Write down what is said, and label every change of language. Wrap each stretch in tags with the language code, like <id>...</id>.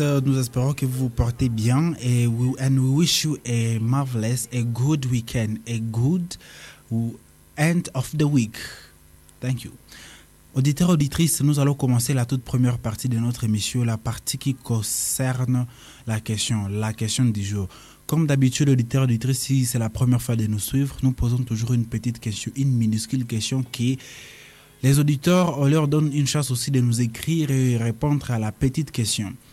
<fr>Nous espérons que vous vous portez bien.</fr> <en>And we wish you a marvelous, a good weekend, a good end of the week. Thank you.</en> <fr>Auditeurs, auditrices, nous allons commencer la toute première partie de notre émission, la partie qui concerne la question du jour. Comme d'habitude, auditeurs, auditrices, si c'est la première fois de nous suivre, nous posons toujours une petite question, une minuscule question qui... Les auditeurs, on leur donne une chance aussi de nous écrire et répondre à la petite question.</fr>